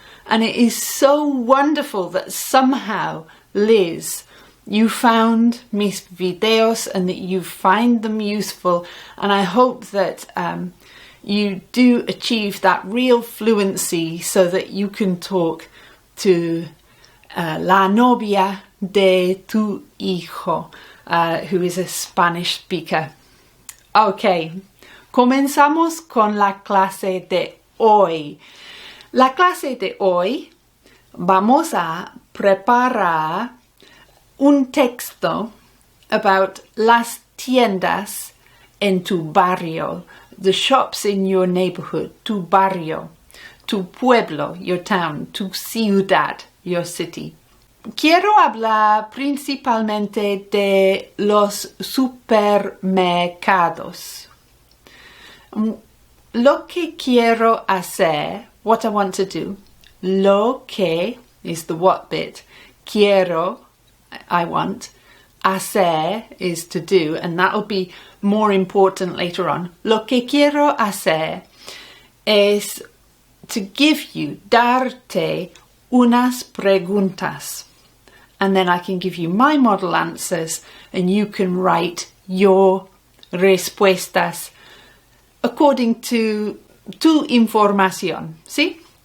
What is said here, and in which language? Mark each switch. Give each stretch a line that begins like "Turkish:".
English: And it is so wonderful that somehow, Liz, you found
Spanish: mis videos
English: and that you find them useful. And I hope that you do achieve that real fluency so that you can talk to
Spanish: la novia de tu hijo,
English: who is a Spanish speaker.
Spanish: Okay, comenzamos con la clase de hoy. La clase de hoy vamos a preparar un texto
English: about
Spanish: las tiendas en tu barrio,
English: the shops in your neighborhood,
Spanish: tu barrio, tu pueblo,
English: your town,
Spanish: tu ciudad,
English: your city.
Spanish: Quiero hablar principalmente de los supermercados. Lo que quiero hacer,
English: what I want to do,
Spanish: lo que
English: is the what bit,
Spanish: quiero,
English: I want,
Spanish: hacer
English: is to do, and that'll be more important later on.
Spanish: Lo que quiero hacer es
English: to give you,
Spanish: darte unas preguntas.
English: And then I can give you my model answers and you can write your
Spanish: respuestas
English: according to
Spanish: tu información. ¿Sí?